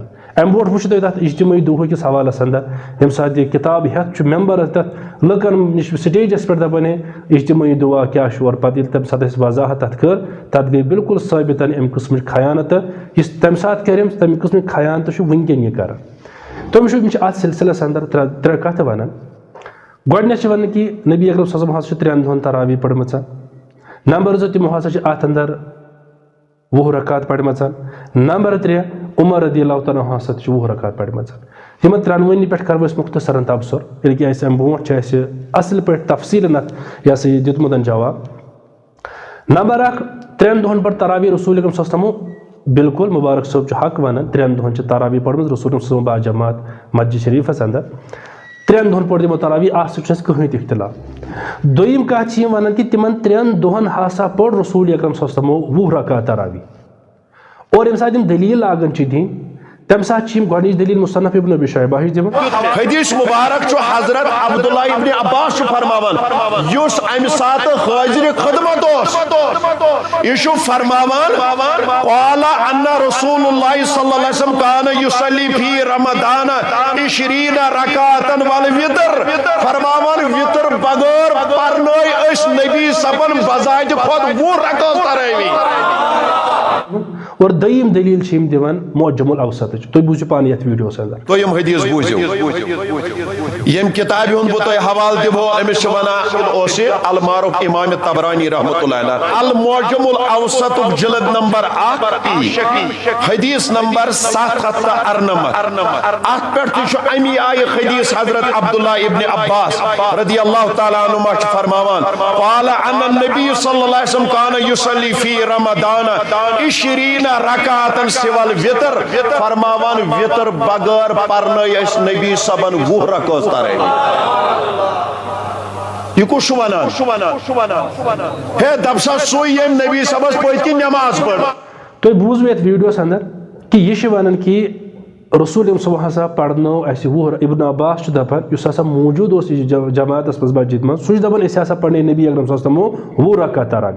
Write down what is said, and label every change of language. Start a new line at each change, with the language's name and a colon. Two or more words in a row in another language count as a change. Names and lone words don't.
Kashmiri: ام برونٛٹھ وٕچھِو تُہۍ تتھ اجتماعی دۄہٕکِس حوالس اندر ییٚمہِ ساتہٕ یہِ کِتاب ہٮ۪تھ چھُ ممبر تتھ لُکن نِش سٹیجس پٮ۪ٹھ دپان ہے اجتماعی دعا کیٛاہ چھُ اور پتہٕ ییٚلہِ تمہِ ساتہٕ اَسہِ وضاحت تتھ کٔر تتھ گٔے بالکل ثٲبت امہِ قٕسمٕچ خیانتہٕ یُس تمہِ ساتہٕ کریم تمہِ قٕسمٕچ خیانتہٕ چھُ وٕنکٮ۪ن یہِ کران. تُہۍ وٕچھِو یِم چھِ اتھ سلسلس اندر ترٛےٚ کتھٕ ونان. گۄڈنیٚتھ چھِ ونان کہ نبی اکرم صلی اللہ علیہ وسلم ہسا چھُ 3 دۄہن تراویح پٔرمٕژ. نمبر 2 تِمو ہسا چھِ اتھ اندر 20 رکعت پڑمژ. نمبر 3 عمر رضی اللہ تعالیٰ عنہ ہسا چھِ 20 رکعت پڑمژ. یِمن 3 پٮ۪ٹھ کرو أسۍ مختصرن تبصر ییٚلہِ کہِ اَسہِ امہِ برونٛٹھ چھِ اَسہِ اصل پٲٹھۍ تفصیٖلن اتھ یہِ ہسا یہِ دیُتمُت جواب. نمبر 1 3 دۄہن پٮ۪ٹھ تراویح رسول اکرم صلی اللہ علیہ وسلمو بالکل مبارک صٲب چھُ حق ونان 3 دۄہن چھِ تراویح پٔرمٕژ رسول اکرم صلی اللہ علیہ وسلم باجماعت مسجد شریفس اندر 3 دۄہن پوٚر تِمو تراویح اتھ سۭتۍ چھُ اَسہِ کٕہٕنۍ تہِ اختلاف. دوٚیِم کتھ چھِ یِم ونان کہ تِمن 3 دۄہن ہسا پوٚر رسول اکرم صلی اللہ علیہ وسلمو 20 رکعت تراویح اور ییٚمہِ ساتہٕ یِم دلیٖل لاگان چھِ دِنۍ تمہِ ساتہٕ چھِ یِم گۄڈنِچ دلیٖل مصنف ابن ابی شیبہ ہِش دِوان. حدیث مبارک چھُ حضرت عبداللہ ابن عباس چھُ فرماوان یُس امہِ ساتہٕ حاضرِ خدمت اوس یہِ چھُ فرماوان
Arabic: قال ان رسول اللہ صلی اللہ علیہ وسلم کان یصلی فی رمضان 20 رکعتن والوتر
Kashmiri: فرماوان وتر بغٲر پرنٲے أسۍ نبی صبن بذاتِ خود 20 رکعت تراویح. اور دوٚیِم دلیٖل چھِ یِم دِوان معجم الاوسطٕچ. تُہۍ بوٗزِو پانہٕ یتھ ویڈیوس اندر. تُہۍ یِم حدیث بوٗزِو ییٚمہِ کِتابہِ ہُنٛد بہٕ تۄہہِ حوالہٕ دِمو أمِس چھِ ونان اوس یہِ المعروف امام طبرانی رحمۃ اللہ علیہ المعجم الاوسطُک جلد نمبر 1 حدیث نمبر 794 اتھ پٮ۪ٹھ تہِ چھُ امی آیہِ حدیث حضرت عبداللہ ابن عباس رضی اللہ تعالیٰ عنہما چھُ فرماوان
Arabic: قال ان النبی صلی اللہ علیہ وسلم کان یصلی فی رمضان 20 رکعتن سوى الوتر
Kashmiri: فرماوان وتر بغیر پرنٲے أسۍ نبی صبن 20 رکعت تراویح. یہ کُس چھُ ونان ہے دپ سا سُے ییٚمۍ نبی صبس پٔتۍ کِنۍ نٮ۪ماز پٔر. تُہۍ بوٗزوٕ یتھ ویڈیوس اندر کہ یہِ چھِ ونان کہ رسول صلی اللہ ہسا پرنو اسہِ 20 ابن عباس چھُ دپان یُس ہسا موجود اوس یہِ جماعتس منٛز مسجد منٛز سُہ چھُ دپان أسۍ ہسا پرنے نبی اکرم صلی اللہ علیہ وسلمو 20 رکعت تراویح.